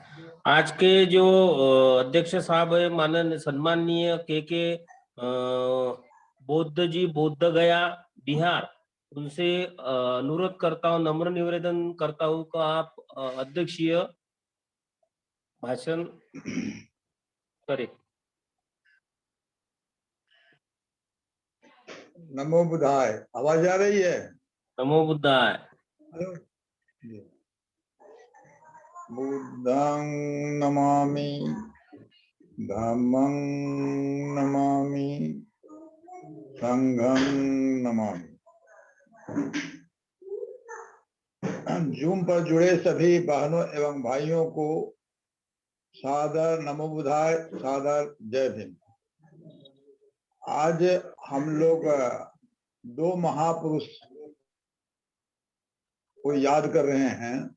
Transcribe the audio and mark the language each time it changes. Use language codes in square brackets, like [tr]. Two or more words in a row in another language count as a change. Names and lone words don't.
[hi] आज के जो अध्यक्ष साहब है माननीय सम्माननीय के बौद्ध जी बौद्ध गया बिहार, उनसे अनुरोध करता हूँ, नम्र निवेदन करता हूँ कि आप अध्यक्षीय भाषण करें। [sa] नमो बुद्धाय। [hi] आवाज आ रही है? [sa] नमो बुद्धाय। [hi] हेलो। [pi] बुद्धं नमामि, धम्मं नमामि, संघं नमामि। [hi] जूम पर जुड़े सभी बहनों एवं भाइयों को सादर [sa] नमो बुद्धाय, [hi] सादर जय भीम। आज हम लोग 2 महापुरुष को याद कर रहे हैं।